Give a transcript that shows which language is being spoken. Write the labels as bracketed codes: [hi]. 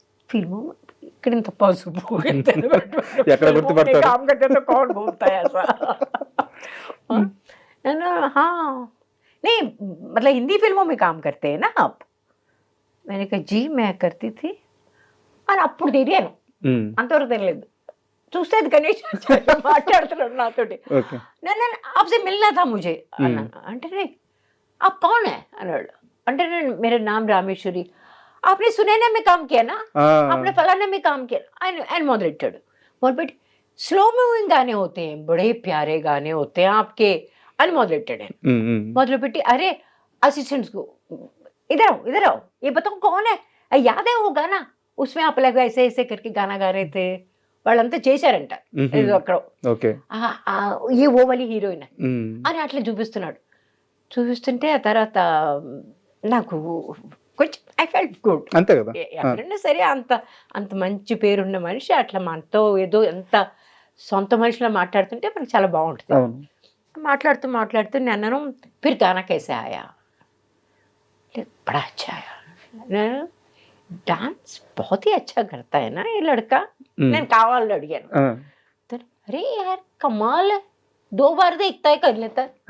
[hi] फिल्मों में [te] ఇక్కడ ఇంత పసుపు ఇంత ఎక్కడ [hi] फिल्मों में [te] గుర్తుపడతారు? [hi] काम करते तो कौन घूमता है ऐसा? हाँ, ना हाँ, नहीं मतलब हिंदी फिल्मों में काम करते हैं ना आप? मैंने कहा जी मैं करती थी [te] అని అప్పుడు తెలియను. హ్మ్. అంతవరకు తెలియదు. చూస్తే అది గణేష్ ఆచార్య మాట్లాడుతున్నాడు నాతోటి. ఓకే. నేను [hi] आपसे मिलना था मुझे [te] అన్నాను. అంటే [hi] आप कौन है [te] అన్నాడు. అంటే నేను [hi] मेरा नाम रामेश्वरी. आपने सुनैना में काम किया ना? ఆ! आपने फलाना में काम किया. [te] ఆయన మొదలెట్టాడు. మొదలుపెట్టి స్లో మూవింగ్ గానే [hi] होते हैं, बड़े प्यारे गाने होते हैं आपके [te] అని మొదలెట్టాడు ఆయన. హ్మ్. హ్మ్. మొదలుపెట్టి [hi] अरे असिस्टेंट्स को इधर आओ ये बताओ कौन है? याद है वो गाना? उसमें आप लोग ऐसे ऐसे करके गाना गा रहे थे. [te] వాళ్ళంతా చేశారంట. ఏదో అక్కడ ఓకే. ఏ ఓ వలి హీరోయిన్ హ్మ్. అని అట్లా చూపిస్తున్నాడు. చూపిస్తుంటే ఆ తర్వాత నాకు కొంచెం [en] I felt good. [te] అంతే కదా! ఎవరైనా సరే అంత అంత మంచి పేరున్న మనిషి అట్లా మనతో ఏదో ఎంత సొంత మనిషిలా మాట్లాడుతుంటే మనకు చాలా బాగుంటుంది. అవును. మాట్లాడుతూ నేను అన్నాను [hi] फिर गाना कैसे आया? बड़ा अच्छा आया. डांस बहुत ही अच्छा करता है ना ये लड़का. [te] నేను కావాలని అడిగాను. [hi] अरे यार कमाल है 2 बार देखता है कर लेता है.